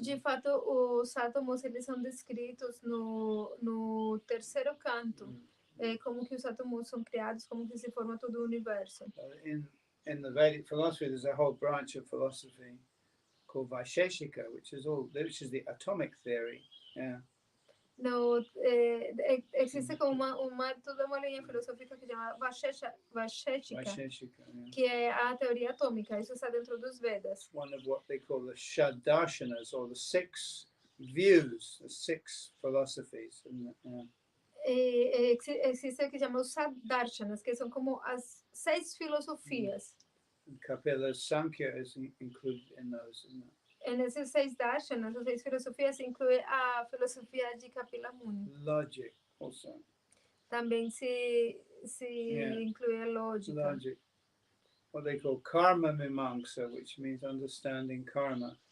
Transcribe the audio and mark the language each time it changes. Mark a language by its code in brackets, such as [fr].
[pt] De fato, os átomos eles são descritos no terceiro canto. Como que os átomos são criados, como que se forma todo o universo. [en] In the Vedic philosophy, there's a whole branch of philosophy called Vaisheshika, which is the atomic theory. Yeah. [pt] No, existe como toda uma linha filosófica que se chama Vaisheshika, [en] Yeah. [pt] que é a teoria atômica. Isso está dentro dos Vedas. [en] One of what they call the Shadarshanas, or the six views, the six philosophies. [pt] Existe o que chama os Darshanas, que são como as 6 filosofias. [en] Kapila's Sankhya is included in those, isn't it? [pt] Nesses 6 darshanas, as 6 filosofias, inclui a filosofia de Kapila Muni. [en] Logic also. [pt] Também se inclui a lógica. [en] Logic. What they call karma mimamsa, which means understanding karma.